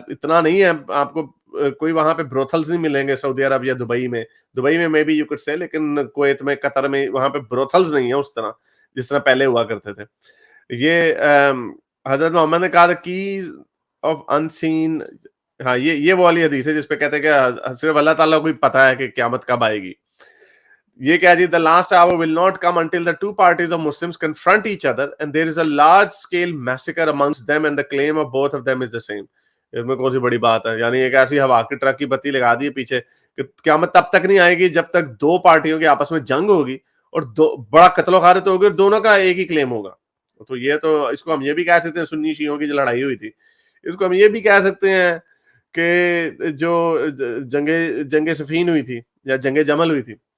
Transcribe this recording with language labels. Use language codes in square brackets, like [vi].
[ur] اتنا نہیں ہے، آپ کو کوئی وہاں پہ بروتھلز نہیں ملیں گے سعودی عرب یا دبئی میں [en] maybe you could say, [ur] لیکن کویت میں قطر میں وہاں پہ بروتھلز نہیں ہیں اس طرح جس طرح پہلے ہوا کرتے تھے. یہ حضرت محمد نے کہا [en] keys of unseen، [ur] ہاں یہ وہ والی حدیث ہے جس پہ کہتے ہیں کہ صرف اللہ تعالیٰ کو ہی پتا ہے کہ قیامت کب آئے گی. یہ کہا جی [en] the last hour will not come until the two parties of Muslims confront each other and there is a large scale massacre amongst them and the claim of both of them is the same. [ur] اس میں کون سی بڑی بات ہے؟ یعنی ایک ایسی ہوا کی ٹرک کی بتی لگا دی پیچھے کہ قیامت تب تک نہیں آئے گی جب تک دو پارٹیوں کے آپس میں جنگ ہوگی اور بڑا قتل و غارت ہوگی اور دونوں کا ایک ہی کلیم ہوگا. تو یہ تو اس کو ہم یہ بھی کہہ سکتے ہیں، سنی شیعوں کی جو لڑائی ہوئی تھی اس کو ہم یہ بھی کہہ سکتے ہیں کہ جو جنگ صفین ہوئی تھی یا جنگ جمل ہوئی تھی.